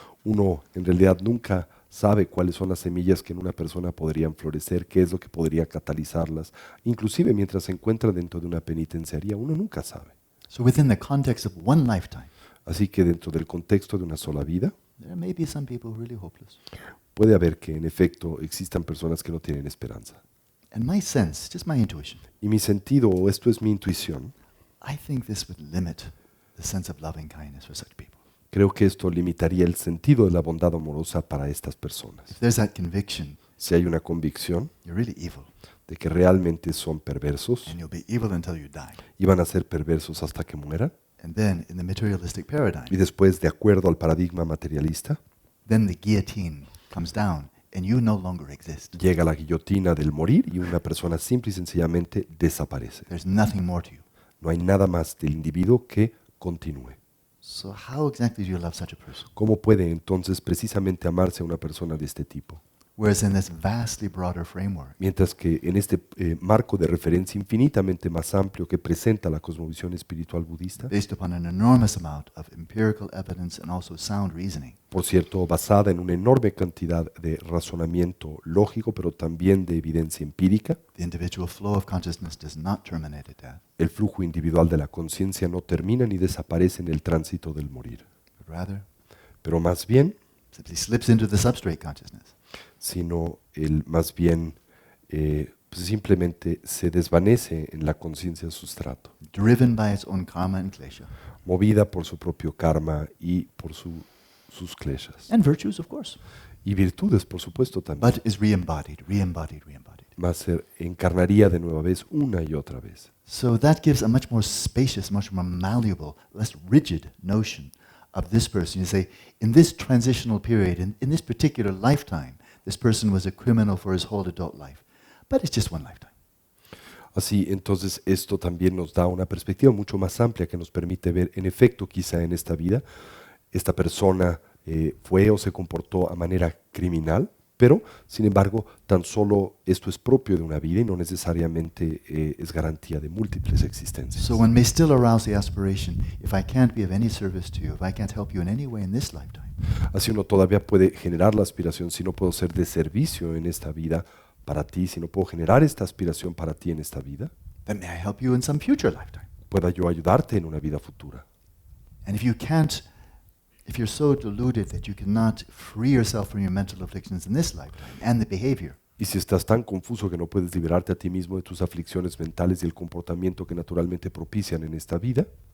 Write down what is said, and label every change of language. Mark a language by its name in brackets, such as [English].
[Spanish] Uno en realidad nunca sabe cuáles son las semillas que en una persona podrían florecer, qué es lo que podría catalizarlas. Inclusive mientras se encuentra dentro de una penitenciaría, uno nunca sabe. [English] So within the context of one lifetime, [Spanish] Así que dentro del contexto de una sola vida, [English] there may be some people really hopeless. [Spanish] puede haber que en efecto existan personas que no tienen esperanza. [English] And my sense, just my intuition, [Spanish] Y mi sentido, o esto es mi intuición, [English] I think this would limit the sense of loving kindness for such people. [Spanish] creo que esto limitaría el sentido de la bondad amorosa para estas personas. [English] If there's that conviction, [Spanish] Si hay una convicción [English] you're really evil, [Spanish] de que realmente son perversos [English] and you'll be evil until you die. [Spanish] y van a ser perversos hasta que mueran, [English] And then in the materialistic paradigm, [Spanish] y después, de acuerdo al paradigma materialista, [English] then the guillotine comes down and you no longer exist. [Spanish] llega la guillotina del morir y una persona simple y sencillamente desaparece. [English] There's nothing more to you. [Spanish] No hay nada más del individuo que continúe. [English] So how exactly do you love such a person? [Spanish] ¿Cómo puede entonces precisamente amarse a una persona de este tipo? [English] Whereas in this vastly broader framework, [Spanish] Mientras que en este marco de referencia infinitamente más amplio que presenta la cosmovisión espiritual budista, [English] based upon an enormous amount of empirical evidence and also sound reasoning, [Spanish] por cierto, basada en una enorme cantidad de razonamiento lógico, pero también de evidencia empírica, [English] the individual flow of consciousness does not terminate at death, [Spanish] el flujo individual de la conciencia no termina ni desaparece en el tránsito del morir, [English] but rather [Spanish] pero más bien, [English] simply slips into the substrate consciousness. [Spanish] sino más bien pues simplemente se desvanece en la conciencia sustrato, [English] Driven by its own karma and klesha. [Spanish] movida por su propio karma y por sus kleshas. [English] And virtues, of course. [Spanish] Y virtudes, por supuesto, también. [English] But is re-embodied. [Spanish] Más se encarnaría de nueva vez, una y otra vez. [English] So that gives a much more spacious, much more malleable, less rigid notion of this person. You say, in this transitional period, in this particular lifetime, this person was a criminal for his whole adult life. But it's just one lifetime. [Spanish] Así, entonces, esto también nos da una perspectiva mucho más amplia que nos permite ver, en efecto, quizá en esta vida, esta persona fue o se comportó a manera criminal, pero, sin embargo, tan solo esto es propio de una vida y no necesariamente es garantía de múltiples existencias. [English] So one may still arouse the aspiration, if I can't be of any service to you, if I can't help you in any way in this lifetime, [Spanish] Así uno todavía puede generar la aspiración, si no puedo ser de servicio en esta vida para ti, si no puedo generar esta aspiración para ti en esta vida, [English] then may I help you in some future lifetime. [Spanish] pueda yo ayudarte en una vida futura. [English] And if you can't if you're so deluded that you cannot free yourself from your mental afflictions in this lifetime and the behavior, [Spanish] Y si estás tan confuso que no puedes liberarte a ti mismo de tus aflicciones mentales y el comportamiento que naturalmente propician en esta vida,